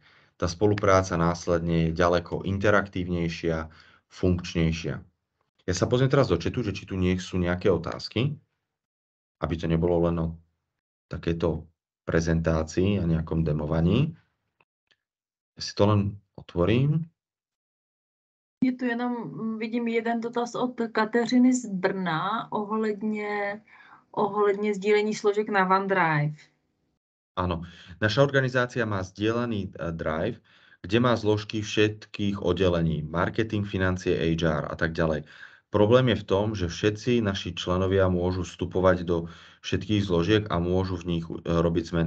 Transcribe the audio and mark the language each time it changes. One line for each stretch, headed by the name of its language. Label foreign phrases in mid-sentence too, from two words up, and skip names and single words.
Slovak: Tá spolupráca následne je ďaleko interaktívnejšia, funkčnejšia. Ja sa pozriem teraz do chatu, že či tu sú nejaké otázky, aby to nebolo len o takéto prezentácii a nejakom demovaní. Ja si to len otvorím.
Czech: Je tu jenom, vidím jeden dotaz od Kateřiny z Brna ohledně sdílení složek na OneDrive.
Slovak: Áno, naša organizácia má zdieľaný drive, kde má zložky všetkých oddelení, marketing, financie, HR a tak ďalej. Problém je v tom, že všetci naši členovia môžu vstupovať do všetkých zložiek a môžu v nich robiť zmeny.